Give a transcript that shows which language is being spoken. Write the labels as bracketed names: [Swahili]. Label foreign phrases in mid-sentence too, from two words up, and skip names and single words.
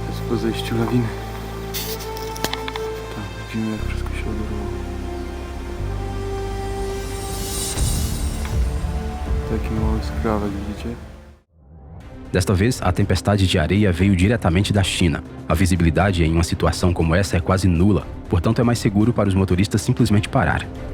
[Polish] po zejściu lawiny. Tam widzimy, jak wszystko się oderwało. Taki mały skrawek, widzicie? [Portuguese] Desta vez, a tempestade de areia veio diretamente da China. A visibilidade em uma situação como essa é quase nula, portanto é mais seguro para os motoristas simplesmente parar.